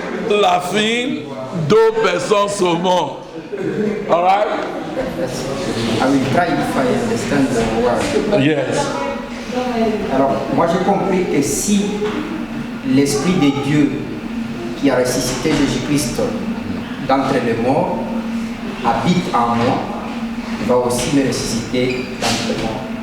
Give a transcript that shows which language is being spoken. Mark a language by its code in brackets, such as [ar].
[fr] La fin, 2 personnes seulement. [en] All right? I will try if I understand the word. Yes. [fr] Alors, moi j'ai compris que si l'Esprit de Dieu qui a ressuscité Jésus-Christ d'entre les morts habite en moi, il va aussi me ressusciter d'entre les morts.